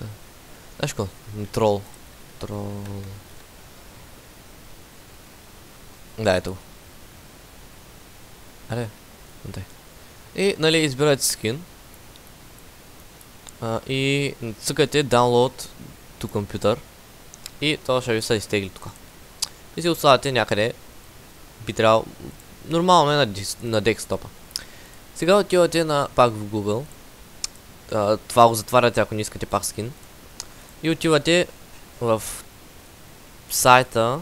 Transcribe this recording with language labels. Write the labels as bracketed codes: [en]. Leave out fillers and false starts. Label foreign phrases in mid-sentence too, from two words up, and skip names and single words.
[bg] Знаеш какво? Трол. Да, ето го. Аре. И, нали, избирате скин. И цъкате [en] download to computer. [bg] И това ще ви се изтегли тук. И си оставате някъде. Би трябвало нормално е на десктопа. Сега отивате пак в Google. Това го затваряте, ако не искате пак скин. И отивате в сайта.